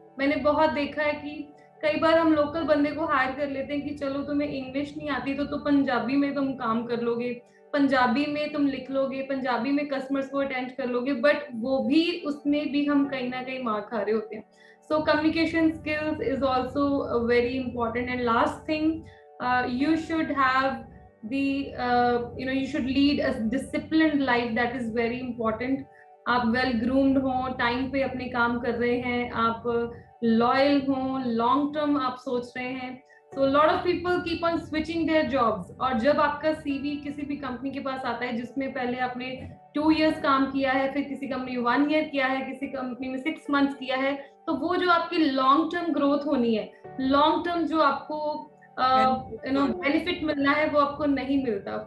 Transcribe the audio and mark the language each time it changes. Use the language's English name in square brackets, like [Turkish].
[Hindi] मैंने बहुत देखा है कि कई बार हम लोकल बंदे को हायर कर लेते हैं कि चलो तुम्हें इंग्लिश नहीं आती तो पंजाबी में तुम काम कर लोगे, पंजाबी में तुम लिख लोगे, पंजाबी में कस्टमर्स को अटेंड कर लोगे, बट वो भी उसमें भी हम कहीं ना कहीं मार खा रहे होते हैं। [English] So communication skills is also very important. And last thing, you should have you should lead a disciplined life, that is very important. [Hindi] आप वेल ग्रूम्ड हो, टाइम पे अपने काम कर रहे हैं, आप लॉयल हो, लॉन्ग टर्म आप सोच रहे हैं। [English] So a lot of people keep on switching their jobs. [Hindi] और जब आपका CV किसी भी कंपनी के पास आता है जिसमें पहले आपने 2 years काम किया है, फिर किसी कंपनी में 1 year किया है, किसी कंपनी में 6 months किया है, तो वो जो आपकी लॉन्ग टर्म ग्रोथ होनी है, लॉन्ग टर्म जो आपको बेनिफिट मिलना है, वो आपको नहीं मिलता.